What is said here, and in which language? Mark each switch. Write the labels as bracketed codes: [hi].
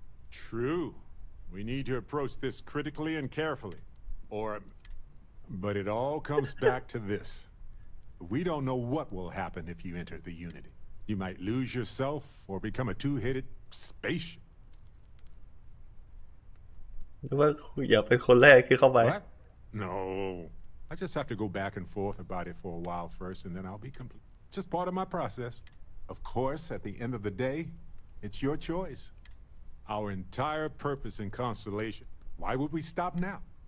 [en] True. We need to approach this critically and carefully. But it all comes back to this. We don't know what will happen if you enter the Unity. You might lose yourself or become a two-headed spaceship. [th] หรือว่าอยากเป็นคนแรกที่เข้าไป [en] What? No. I just have to go back and forth about it for a while first, and then I'll be complete. Just part of my process. Of course, at the end of the day, it's your choice. Our entire purpose in Constellation. Why would we stop now?